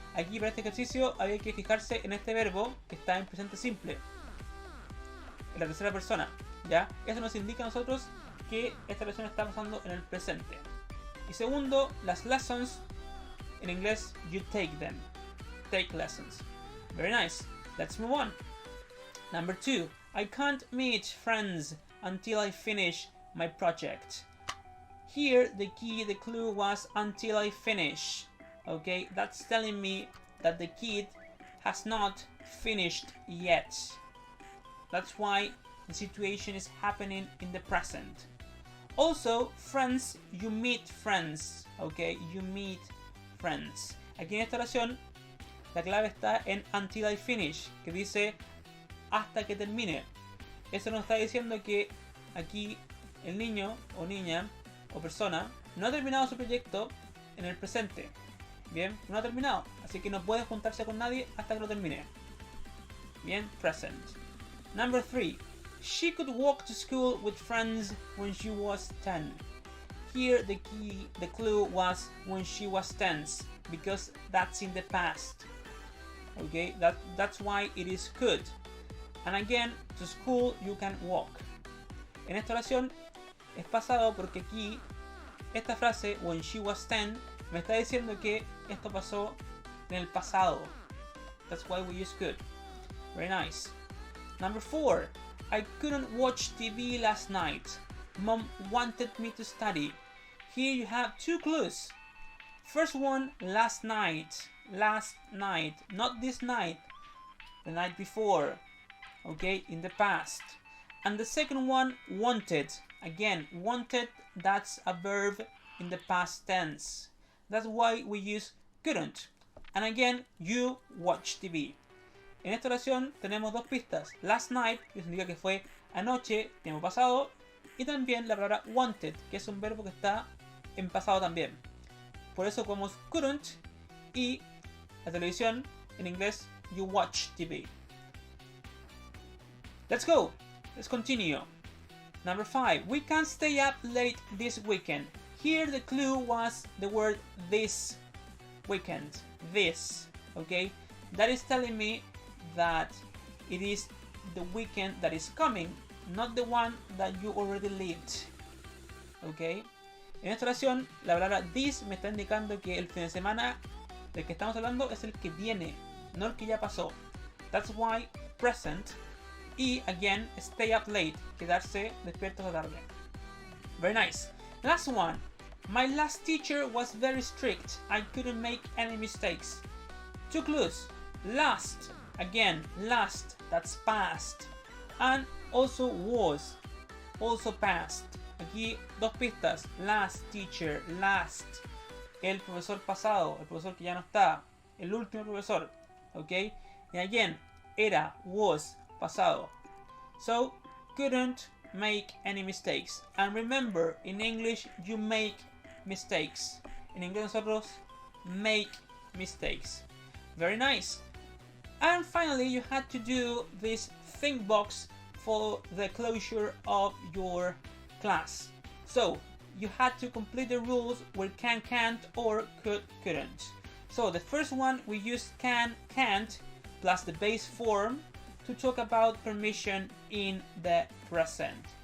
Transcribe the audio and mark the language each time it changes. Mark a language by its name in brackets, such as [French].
[Spanish] Aquí para este ejercicio había que fijarse en este verbo que está en presente simple, en la tercera persona, ¿ya? Eso nos indica a nosotros que esta persona está pasando en el presente. Y segundo, las lessons, en inglés, [English] you take them. Take lessons. Very nice. Let's move on. Number 2. I can't meet friends until I finish my project. Here, the clue was until I finish. Okay, that's telling me that the kid has not finished yet. That's why the situation is happening in the present. Also, friends, you meet friends, okay? You meet friends. [Spanish] Aquí en esta oración, la clave está en [English] until I finish, [Spanish] que dice hasta que termine. Eso nos está diciendo que aquí el niño o niña o persona no ha terminado su proyecto en el presente. Bien, no ha terminado, así que no puede juntarse con nadie hasta que lo termine. [English] Bien, present. Number 3. She could walk to school with friends when she was 10. Here the clue was when she was 10, because that's in the past. Okay, that's why it is could. And again, to school you can walk. [Spanish] En esta oración es pasado porque aquí esta frase [English] when she was 10 [Spanish] me está diciendo que esto pasó en el pasado. [English] That's why we use could. Very nice. Number 4. I couldn't watch TV last night. Mom wanted me to study. Here you have 2 clues. First one, last night. Last night. Not this night. The night before. Okay, in the past. And the second one, wanted. Again, wanted, that's a verb in the past tense. That's why we use couldn't. And again, you watch TV. [Spanish] En esta oración tenemos 2 pistas. [English] Last night, [Spanish] que significa que fue anoche, tiempo pasado. Y también la palabra wanted, que es un verbo que está en pasado también. Por eso como couldn't. Y la televisión, en inglés, [English] you watch TV. Let's go. Let's continue. Number 5. We can't stay up late this weekend. Here the clue was the word this weekend. This. Okay? That is telling me that it is the weekend that is coming, not the one that you already lived. Okay? [Spanish] En esta oración, la palabra this me está indicando que el fin de semana del que estamos hablando es el que viene, no el que ya pasó. [English] That's why present. Y again, stay up late, [Spanish] quedarse despierto esta tarde. [English] Very nice. Last one. My last teacher was very strict. I couldn't make any mistakes. 2 clues. Last. Again, last. That's past. And also was. Also past. [Spanish] Aquí 2 pistas. [English] Last teacher. [Spanish] Last. El profesor pasado. El profesor que ya no está. El último profesor. Ok. Y again, era. Was. Pasado. [English] So, couldn't make any mistakes. And remember, in English, you make mistakes. [Spanish] En inglés nosotros [English] make mistakes. Very nice. And finally, you had to do this think box for the closure of your class. So, you had to complete the rules with can, can't, or could, couldn't. So, the first one, we used can, can't, plus the base form to talk about permission in the present.